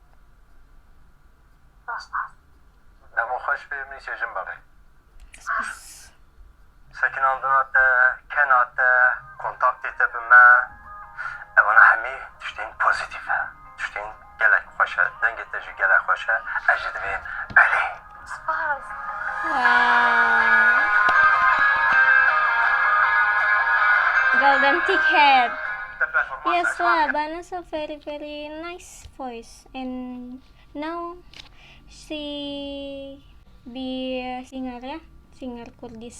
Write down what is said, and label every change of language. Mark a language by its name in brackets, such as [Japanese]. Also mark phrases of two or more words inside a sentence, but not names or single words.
[Kurdish] دەمو خۆش بێ منی چێژم بەڵێ. سەکناندناتە کەناتە کۆنتاکتێتە بمە ئەوانە هەمی تشتین پۆزیتیڤە تشتین گەلێک خۆشە دەنگێتەژی گەلێک خۆشە ئەژی دەبێ بەلێ. سپاس. [English] Wow. Golden ticket. Yes, wow, Bana's a very nice voice, and now she be a singer, ya, singer Kurdish.